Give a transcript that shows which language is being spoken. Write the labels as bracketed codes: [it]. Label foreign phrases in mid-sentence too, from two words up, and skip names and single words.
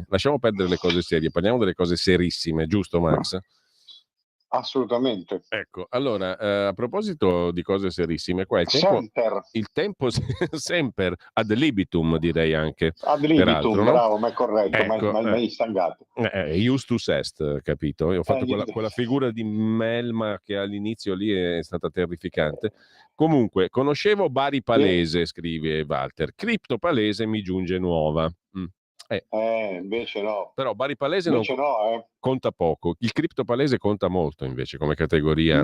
[it] Lasciamo perdere le cose serie, parliamo delle cose serissime, giusto Max? Assolutamente. Ecco, allora, a proposito di cose serissime, qua il tempo sempre [la] ad libitum, [it] direi anche. [la] Ad libitum, [it] peraltro, no? bravo, ma è corretto, Ecco, ma è istangato. [la] Justus est, [it] capito? Io ho fatto quella figura di Melma che all'inizio lì è stata terrificante. Comunque, conoscevo Bari Palese, scrive Walter. Cripto Palese mi giunge nuova. Invece no. Però Bari Palese conta poco. Il Cripto Palese conta molto invece come categoria.